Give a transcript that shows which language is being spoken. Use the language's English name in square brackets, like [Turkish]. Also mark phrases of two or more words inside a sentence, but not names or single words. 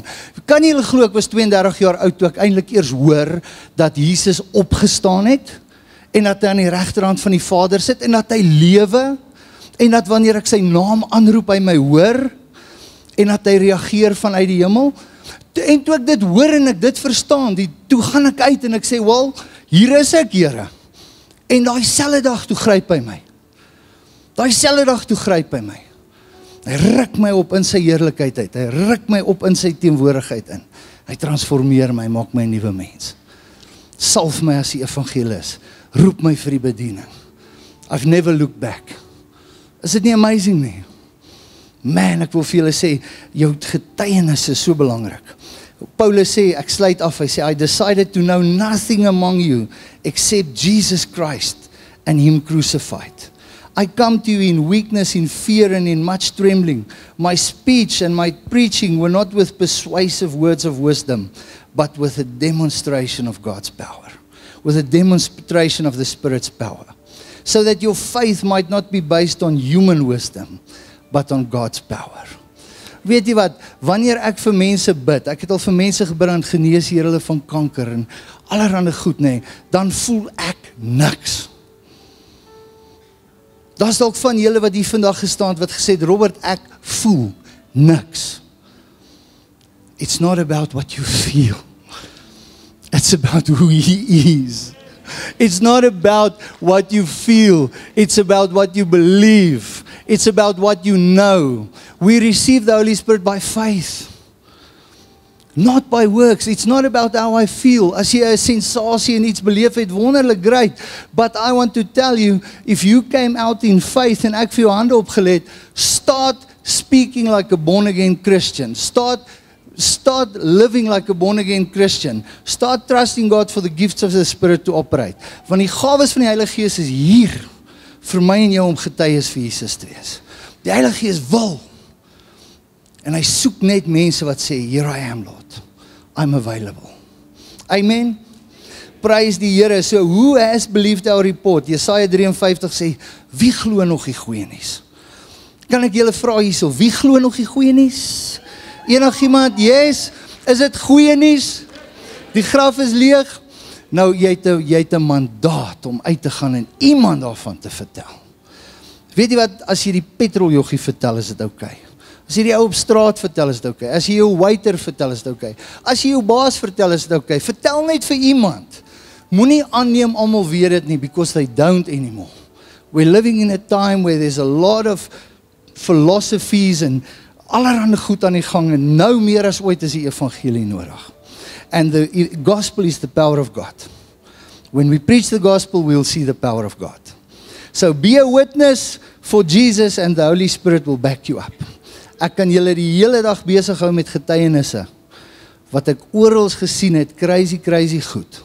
[Afrikaans] Kan nie julle glo, ek was 32 jaar oud, toe ek eintlik eers hoor, dat Jesus opgestaan het, en dat hy aan die regterhand van die Vader sit, en dat hy lewe, en dat wanneer ek sy naam aanroep, hy my hoor, en dat hy reageer vanuit die hemel, en toe ek dit hoor en ek dit verstaan, toe gaan ek uit en ek sê, wel, hier is ek, Here, en daai selfde dag toe gryp hy my, hy ruk my op in sy heerlikheid uit, hy ruk my op in sy teenwoordigheid in, hy transformeer my, maak my 'n nuwe mens, salf my as die evangelis, roep my vir die bediening, [English] I've never looked back. [Afrikaans] Is dit nie amazing nie? Man, ek wil vir julle sê, jou getuienis is so belangrik. Paulus sê, ek sluit af, hy sê, [English] I decided to know nothing among you, except Jesus Christ, and Him crucified. I come to you in weakness, in fear, and in much trembling. My speech and my preaching were not with persuasive words of wisdom, but with a demonstration of God's power, with a demonstration of the Spirit's power, so that your faith might not be based on human wisdom, but on God's power. [Afrikaans] Weet jy wat, wanneer ek vir mense bid, ek het al vir mense gebid en genees hier hulle van kanker en allerhande goed, nee, dan voel ek niks. Daar is dalk van julle wat hier vandag gestaan het, wat gesê het, Robert, ek voel niks. [English] It's not about what you feel. It's about who He is. It's not about what you feel. It's about what you believe. It's about what you know. We receive the Holy Spirit by faith, not by works. It's not about how I feel. [Afrikaans] As jy 'n sensasie en iets beleef het, wonderlik, great. [English] But I want to tell you, if you came out in faith [Afrikaans] en ek vir jou hande opgelê het, [English] start speaking like a born-again Christian. Start living like a born-again Christian. Start trusting God for the gifts of the Spirit to operate. [Afrikaans] Want die gawes van die Heilige Gees is hier vir my en jou om getuies vir Jesus te wees. Die Heilige Gees wil. En hy soek net mense wat sê, [English] here I am, Lord. [Afrikaans] I'm available. Amen. Praise die Here. [English] So, who has believed our report? [Afrikaans] Jesaja 53 sê, wie glo nog die goeie nuus? Kan ek julle vra hierso, wie glo nog die goeie nuus? Enigiemand, yes, is dit goeie nuus? Die graf is leeg. Nou, jy het 'n mandaat om uit te gaan en iemand daarvan te vertel. Weet jy wat, as jy die petroljoggie vertel, is dit okay. As jy die ou op straat vertel, is dit okay. As jy jou waiter vertel, is dit okay. As jy jou baas vertel, is dit okay. Vertel net vir iemand. Moenie aanneem almal weet dit nie, [English] because they don't anymore. We're living in a time where there's a lot of philosophies [Afrikaans] en allerhande goed aan die gang, en nou meer as ooit is die evangelie nodig. [English] And the gospel is the power of God. When we preach the gospel, we'll see the power of God. So be a witness for Jesus and the Holy Spirit will back you up. [Afrikaans] Ek kan julle die hele dag besig hou met getuienisse, wat ek oral gesien het, crazy goed.